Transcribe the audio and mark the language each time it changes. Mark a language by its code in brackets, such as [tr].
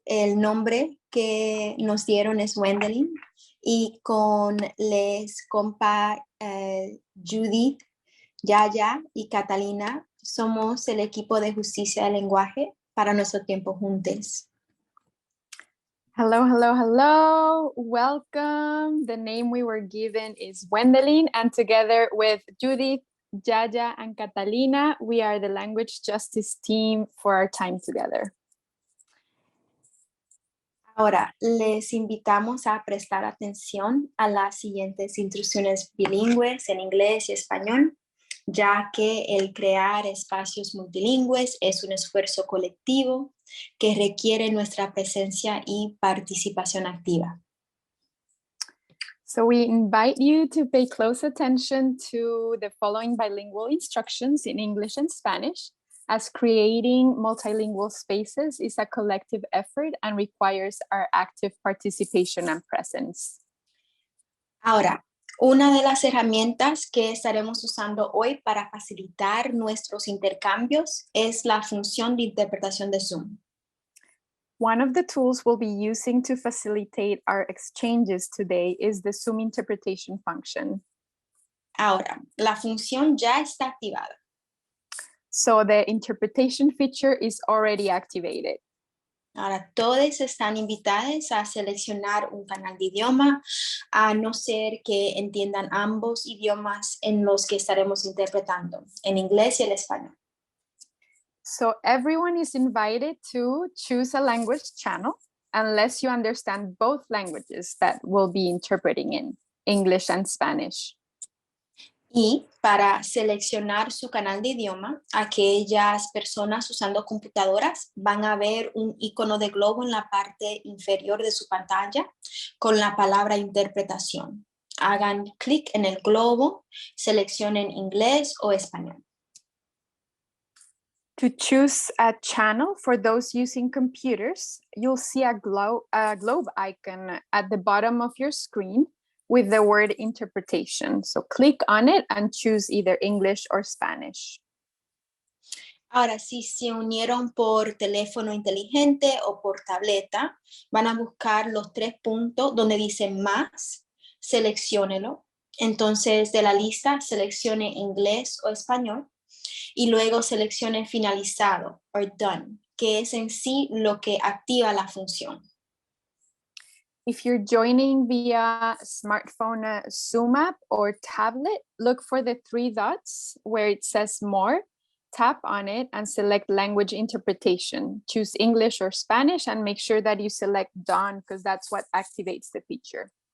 [es] El nombre que nos dieron es Wendelin y con les compa Judith, Yaya y Catalina somos el equipo de justicia del lenguaje para nuestro tiempo juntos. [en] Hello, hello, hello. Welcome. The name we were given is Wendelin, and together with Judith, Yaya, and Catalina, we are the language justice team for our time together. [es] Ahora, les invitamos a prestar atención a las siguientes instrucciones bilingües en inglés y español, ya que el crear espacios multilingües es un esfuerzo colectivo que requiere nuestra presencia y participación activa. [en] So we invite you to pay close attention to the following bilingual instructions in English and Spanish, as creating multilingual spaces is a collective effort and requires our active participation and presence. [es] Ahora, una de las herramientas que estaremos usando hoy para facilitar nuestros intercambios es la función de interpretación de Zoom. [en] One of the tools we'll be using to facilitate our exchanges today is the Zoom interpretation function. [es] Ahora, la función ya está activada. [en] So the interpretation feature is already activated. [es] Ahora, todos están invitados a seleccionar un canal de idioma, a no ser que entiendan ambos idiomas en los que estaremos interpretando, en inglés y el español. [en] So everyone is invited to choose a language channel unless you understand both languages that we'll be interpreting in, English and Spanish. [es] Y para seleccionar su canal de idioma, aquellas personas usando computadoras van a ver un icono de globo en la parte inferior de su pantalla con la palabra interpretación. Hagan clic en el globo, seleccionen inglés o español. [en] To choose a channel for those using computers, you'll see a globe icon at the bottom of your screen with the word interpretation. So click on it and choose either English or Spanish. [es] Ahora, si se unieron por teléfono inteligente o por tableta, van a buscar los 3 puntos donde dice más, selecciónelo. Entonces, de la lista, seleccione inglés o español y luego seleccione finalizado o done, que es en sí lo que activa la función. [en] If you're joining via smartphone Zoom app or tablet, look for the 3 dots where it says more, tap on it and select language interpretation. Choose English or Spanish and make sure that you select done because that's what activates the feature.